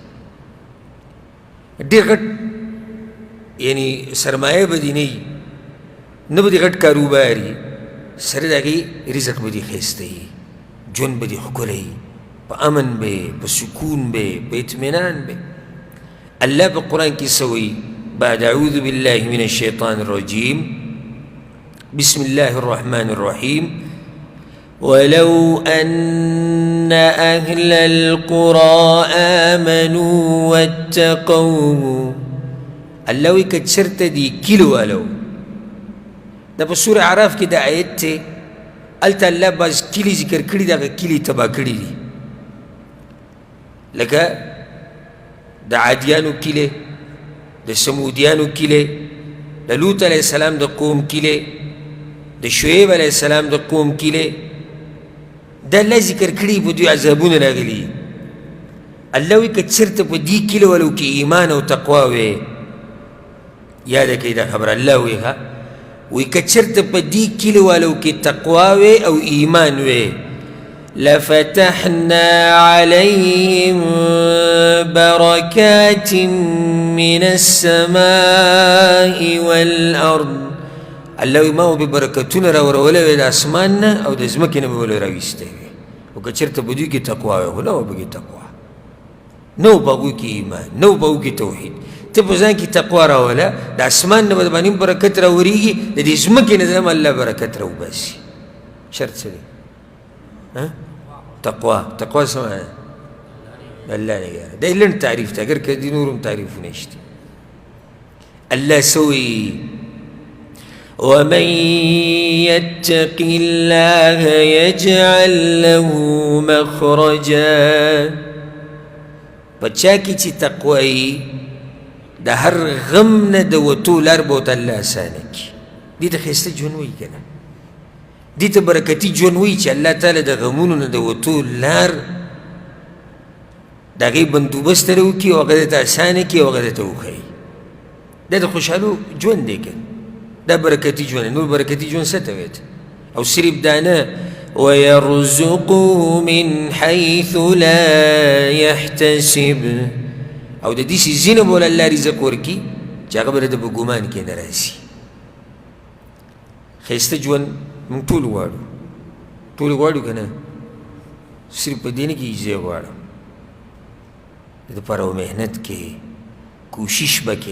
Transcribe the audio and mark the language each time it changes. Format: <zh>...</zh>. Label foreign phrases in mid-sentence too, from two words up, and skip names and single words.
<ps>ډېر غټ یعنې سرمایه به دې نه وي نه به دې غټ کاروبار وي سره د هغې رزق به دې ښایسته وي ژوند به دې ښکلی وي په امن به په سکون به په اطمینان به. الله په قرآن کې څه وایي بعد</ps> <ar>اعوذ بالله من الشیطان الرجیم بسم الله الرحمن الرحیم ولو أن أهل القرى آمنوا واتقوا الله</ar> <ps>وی که چرته دی کلو والو دا په سوره اعراف کې د آیت ته هلته الله بعض کلي ذکر کړي دغه کلي تباه کړي دي لکه د عادیانو کلي د سمودیانو کلي د لوط علیه السلام د قوم کلي د شعیب علیه السلام د قوم کلي دا الله ذکر کړي په دوی عذابونه راغلي. الله وی که چېرته په دې کلي والو کې ایمان او تقوا وی یاده کوي دا خبره الله وی ها وی که چېرته په دې کلي والو کې تقوا وی او ایمان وی</ps> <ar>لفتحنا عليهم بركات من السماء والأرض</ar> <ps>الله وی ما به برکتونه راورولی وی د اسمان نه او د ځمکې نه به ولې راویستی وي او که چېرته په دوی کې تقوا وی خو نه وه پکې تقوا نه و په هغوی کې ایمان نه و په هغوی کې توحید. ته په ځان کې تقوا راوله د اسمان نه به د باندې برکت راورېږي د دې ځمکې نه هم الله برکت راوباسي. شرط څه دی تقوا تقوا څه معنی الله نه یاره دا یې لنډ تعریف دی اگر که دې نور هم تعریفونه شته. الله څه وایي</ps> <ar>ومن يتق الله يجعل له مخرجا</ar> <ps>په چا کې چې تقوا وي د هر غم نه د وتو لار به ورته الله اسانه کړي. دې ته ښایسته ژوند وایي که نه دې ته برکتي ژوند وایي چې الله تعالی د غمونو نه د وتو لار د هغې بندوبست سره وکړي او هغه درته اسانه کړي او هغه درته وښایي. دا د خوشحالو ژوند دی که دا برکتي ژوند نور برکتي ژوند څه ته وایي او صرف دا نه</ps> <ar>ويرزقه من حيث لا يحتسب</ar> <ps>او د دې ځینې به الله رزق ورکړي چې هغه به د په ګمان کې نه راځي. ښایسته ژوند موږ ټول غواړو که نه صرف په دې نه کې زه غواړم د دپاره محنت کې کوشش به کې.</ps>